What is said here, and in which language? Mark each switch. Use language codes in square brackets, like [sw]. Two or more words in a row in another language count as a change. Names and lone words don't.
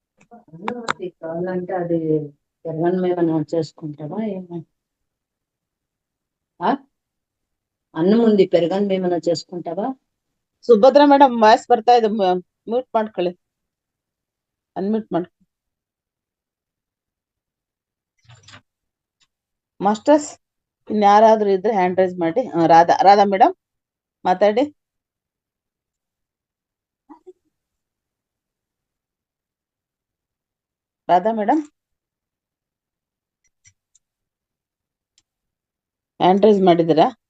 [te] కావాలంటే అది తెలంగాణ చేసుకుంటావా ఏమో అన్నం ఉంది పెరగన్ ఏమైనా చేసుకుంటావా [kn] ಸುಭದ್ರಾ [en] madam voice [kn] ಬರ್ತಾ ಇದೆ, ಮ್ಯೂಟ್ ಮಾಡ್ಕೊಳ್ಳಿ, ಅನ್ಮ್ಯೂಟ್ ಮಾಡ್ಕೊಳ್ಳಿ. ಮಾಸ್ಟರ್ಸ್ ಇನ್ಯಾರಾದ್ರೂ ಇದ್ರೆ [en] hand raise [kn] ಮಾಡಿ. ರಾಧಾ ಮೇಡಮ್ ಮಾತಾಡಿ. ರಾಧಾ ಮೇಡಮ್ [en] hand raise [kn] ಮಾಡಿದ್ದೀರಾ?